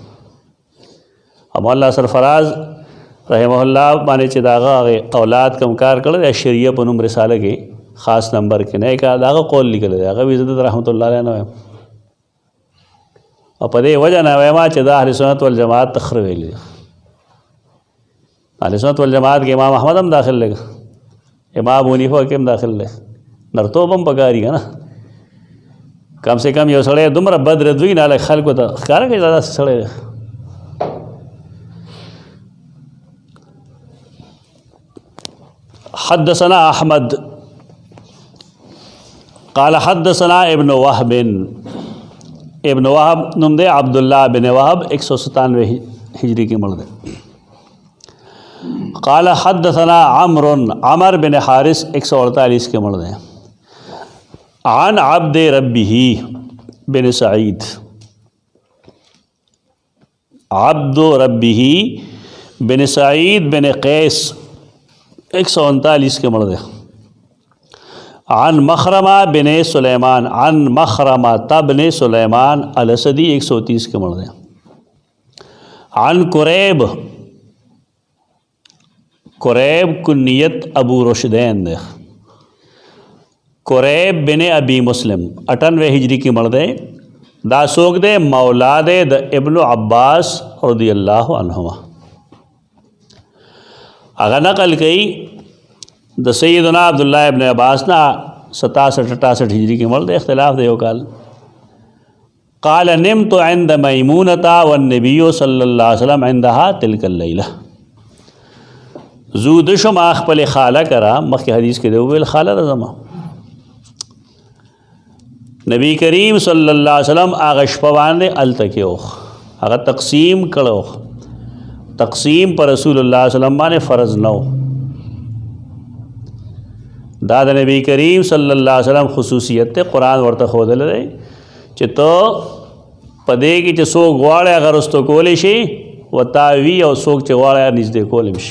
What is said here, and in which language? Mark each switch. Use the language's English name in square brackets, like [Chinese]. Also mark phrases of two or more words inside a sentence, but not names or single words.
[Pashto] مولا سرفراز [Arabic] رحمه الله [Pashto] باندې چې د هغه اولاد کوم کار کړی د شریعه په نوم رساله کې خاص نمبر کې نه کا د هغه قول لیکلی دی، هغه وایي زه د [Arabic] رحمت الله علیه [Pashto] نه وایم، او په دې وجه نه وایم چې د [Arabic] اهل سنت والجماعت [Pashto] تخره ویلي دي. [Arabic] اهل سنت والجماعت [Pashto] کې امام احمد هم داخل لګ، امام ابو حنیفه کې هم داخل لګ، نرتوب هم پکاري که نه. کم سے کم یو سړی دومره بد رد وي نه لږ خلکو ته ښکاره کوي دا داسې سړی دی. [Arabic] حدثنا احمد قال حدثنا [Pashto] ابن وهب، ابن وهب نوم دی عبداللہ بن وهب 197 [Urdu] ہجری کی [Pashto] مړ دی. [Arabic] قال حدثنا [Pashto] عمر بن حارث 148 کے مړ دی. عن عبد ربه بن سعید، عبد ربه بن سعید بن قیس 139 کے مړ دی. عن مخرمہ بن سلیمان، عن مخرمہ بن سلیمان الاسدی 130 کے مړ دی. عن قریب، قریب کنیت ابو رشدین دی، قریب بن ابی مسلم 98 [Urdu] ہجری کی [Pashto] مړ دی. دا څوک دی؟ مولا دی د ابن عباس [Arabic] رضی اللہ عنہما. [Pashto] هغه نقل کوي د سیدنا عبداللہ ابن عباس نه 67-68 [Urdu] ہجری کی [Pashto] مړ دی، اختلاف دی یو کال. [Arabic] قال نمت عند میمونة والنبی صلی اللہ علیہ وسلم عندها تلک اللیلہ. [Pashto] زود شم خپل خاله کرا، مخکې حدیث کې دی ویل خاله رضما، نبی کریم [Arabic] صلی اللہ علیہ وسلم [Pashto] هغه شپه باندې هلته کې و، هغه تقسیم کړو. تقسیم پر رسول الله [Arabic] صلی الله علیه وسلم [Pashto] باندې فرض نه و، دا د نبی کریم [Arabic] صلی الله علیه وسلم [Pashto] خصوصیت ته قرآن ورته ښودلی دی چې ته په دې کې چې څوک غواړي هغه رستو کولی شي ورته وي، او څوک چې غواړي هغه نږدې کولی شي.